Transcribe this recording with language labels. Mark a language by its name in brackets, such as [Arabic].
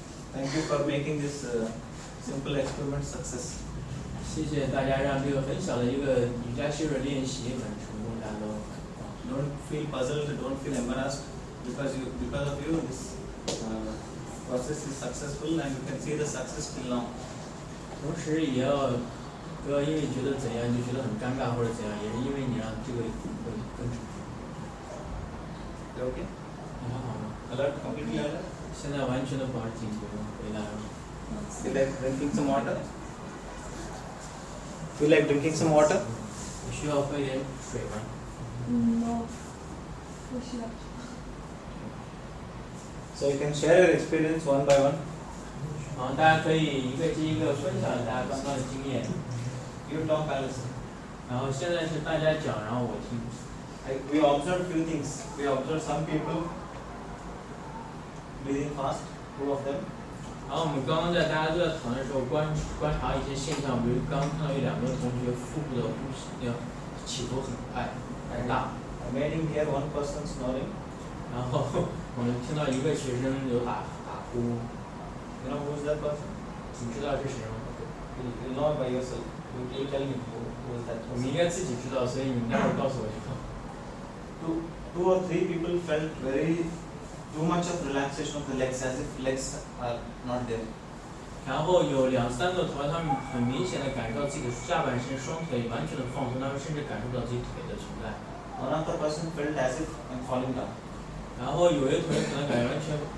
[English] Thank you for making this simple experiment success. [Chinese] 谢谢大家让这个很小的一个瑜伽修的练习很成功，大家都。 [English] Don't feel puzzled, don't feel embarrassed because of you this process is successful and you can see the success till now. [Chinese] 同时也要不要因为觉得怎样就觉得很尴尬或者怎样，也是因为你让这个更成功。 [English] Okay? [Chinese] 你还好吗？ [English] Alert, completely alert. [Chinese] 现在完全的保持警觉，回答了。 [English] Feel like drinking some water? Feel like drinking some water? [Chinese] 你需要喝一点水吗？ [English] No， [Chinese] 不需要。 [English] So you can share your experience one by one. [Chinese] 好，大家可以一个接一个分享大家刚刚的经验。 [English] You talk, I listen. [Chinese] 然后现在是大家讲，然后我听。 [English] We observed few things. We observed some people breathing fast, 2 of them. [Chinese] 然后我们刚刚在大家都在讨论的时候观察一些现象，比如刚刚看到1-2个同学腹部的呼吸量起伏很快很大。 [English] I made him hear one person snoring. [Chinese] 然后我们听到一个学生有打呼。 [English] You know who is that person? [Chinese] 你知道是谁吗？ [English] You know by yourself. You tell me who is that [Chinese] 我们 [English] person. [Chinese] 应该自己知道，所以你待会儿告诉我就好。 [English] Two or three people felt too much of relaxation of the legs, as if legs are not there. [Chinese] 然后有2-3个同学，他们很明显的感受到自己的下半身、双腿完全的放松，他们甚至感受到自己腿的存在。 [English] One of the person felt as if I'm falling down. [Chinese] 然后有一个同学可能感觉完全